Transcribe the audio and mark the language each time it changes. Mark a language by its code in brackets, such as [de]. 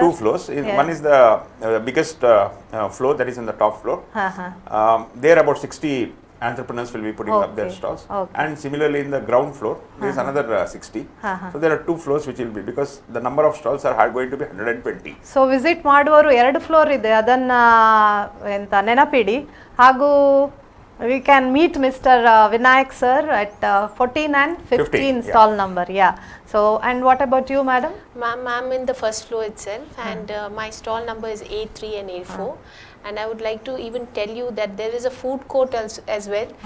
[en] two floors. One is the biggest floor, that is in the top floor. There about 60 entrepreneurs will be putting up their stalls. And similarly in the ground floor, there is another 60. So there are 2 floors which will be, because the number of stalls are going to be 120. [kn] So visit ಮಾಡುವವರು 2 floor ಇದೆ, ಅದನ್ನ ಎಂತ ನೆನಪಿಡಿ. [en] ಹಾಗೂ we can meet Mr. Vinayak sir at 14 and 15 stall number. Yeah. So, and what about you, madam? I'm in the first floor itself, and my stall number is A3 and A4. And I would like to even tell you that there is a food court as well.